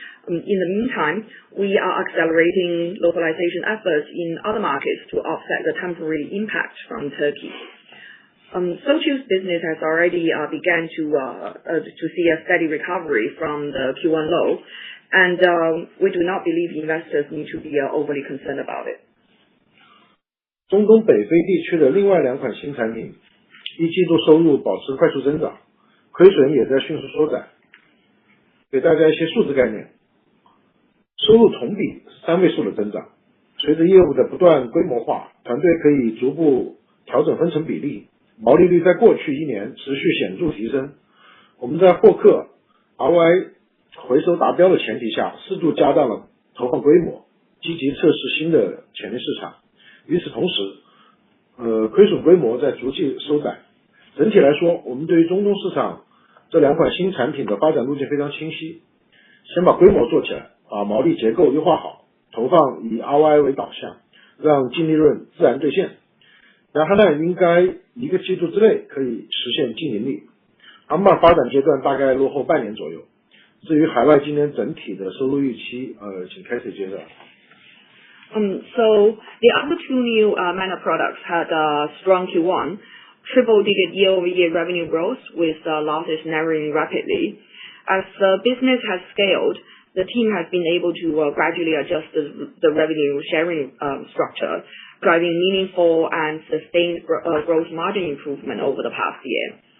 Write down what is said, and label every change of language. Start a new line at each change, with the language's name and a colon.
English: In the meantime, we are accelerating localization efforts in other markets to offset the temporary impact from Turkey. Socio's business has already begun to see a steady recovery from the Q1 low, and we do not believe investors need to be overly concerned about it.
Chinese: 中东北非地区的另外两款新产品，一季度收入保持快速增长，亏损也在迅速缩窄。给大家一些数字概念，收入同比3位数的增长。随着业务的不断规模化，团队可以逐步调整分成比例，毛利率在过去1年持续显著提升。我们在获客 ROI 回收达标的前提下，适度加大了投放规模，积极测试新的潜力市场。与此同时，亏损规模在逐季收窄。整体来说，我们对于中东市场这两款新产品的发展路径非常清晰。先把规模做起来，把毛利结构优化好，投放以 ROI 为导向，让净利润自然兑现。然后呢，应该1个季度之内可以实现净盈利。安巴发展阶段大概落后半年左右。至于海外今年整体的收入预期，请开始介绍。
English: So the other two new MENA products had a strong Q1, triple-digit year-over-year revenue growth with losses narrowing rapidly. As the business has scaled, the team has been able to gradually adjust the revenue sharing structure, driving meaningful and sustained gross margin improvement over the past year.